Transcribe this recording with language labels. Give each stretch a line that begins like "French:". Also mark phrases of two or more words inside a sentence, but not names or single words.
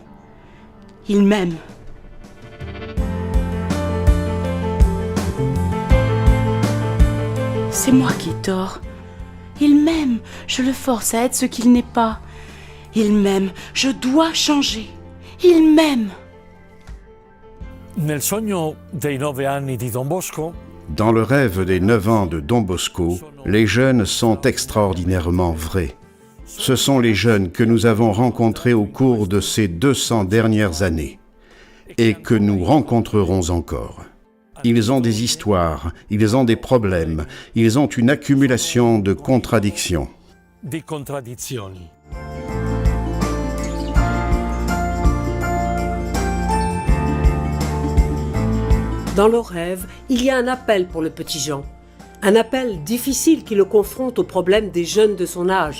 French: Il m'aime. C'est moi qui ai tort. Il m'aime, je le force à être ce qu'il n'est pas. Il m'aime, je dois changer. Il m'aime.
Italian: Nel sogno dei 9 anni di Don Bosco,
French: Dans le rêve des 9 ans de Don Bosco, les jeunes sont extraordinairement vrais. Ce sont les jeunes que nous avons rencontrés au cours de ces 200 dernières années et que nous rencontrerons encore. Ils ont des histoires, ils ont des problèmes, ils ont une accumulation de contradictions.
Italian: di contraddizioni.
French: Dans leurs rêves, il y a un appel pour le petit Jean. Un appel difficile qui le confronte aux problèmes des jeunes de son âge.